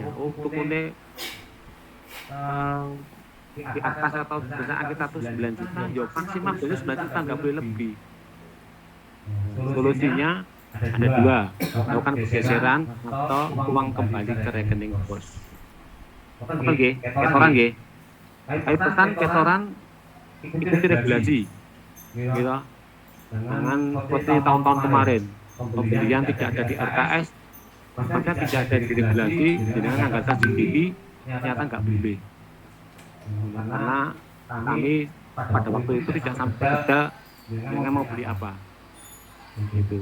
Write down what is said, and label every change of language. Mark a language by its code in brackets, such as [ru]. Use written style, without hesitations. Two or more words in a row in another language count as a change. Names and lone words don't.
[id] Oh, tukune di Arkas atau perusahaan kita tuh 9 juta, ya maksimal itu 9 juta nggak boleh lebih. Solusinya ada dua, melakukan pergeseran atau uang kembali ke rekening bos. Apa nggih? Ketoran nggih. Ayo pesan ketoran ikuti regulasi. Gitu. Jangan seperti tahun-tahun kemarin pembelian tidak ada di RKS maka tidak ada di regulasi dengan anggaran sendiri ternyata nggak boleh karena kami pada waktu itu tidak sampai ada dengan mau beli apa Gitu.